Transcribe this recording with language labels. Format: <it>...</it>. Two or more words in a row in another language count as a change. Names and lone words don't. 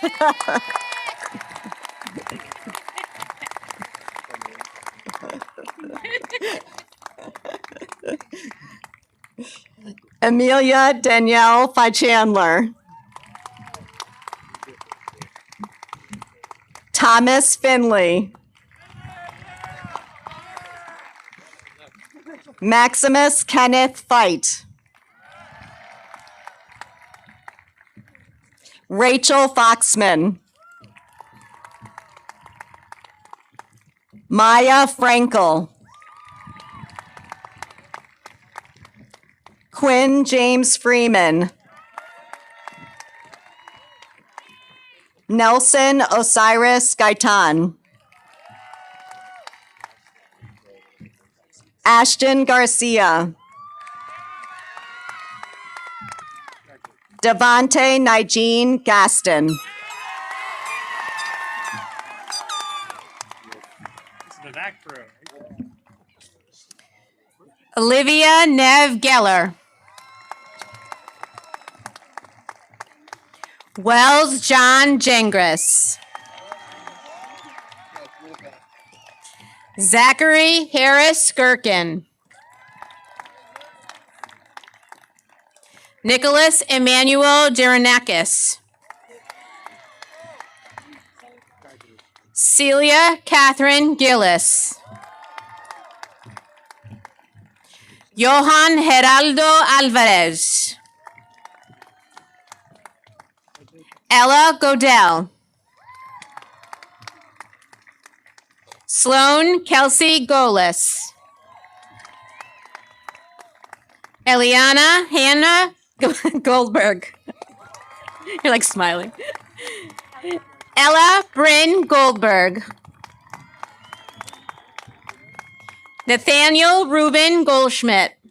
<en>Amelia Danielle Chandler. Thomas Finley. Maximus Kenneth Fight. Rachel Foxman. Maya Frankel. Quinn James Freeman. Nelson Osiris Gaitan. Ashton Garcia. Devontae Nigene Gaston. The back row. Olivia Nev Geller. Wells John Gengris. Zachary Harris Gherkin. Nicholas Emmanuel Geronakis. Celia Catherine Gillis. Johan Geraldo Alvarez. Ella Godell. Sloan Kelsey Golis. Eliana Hannah Goldberg. You're like smiling. Ella Bryn Goldberg. Nathaniel Ruben Goldschmidt.</en>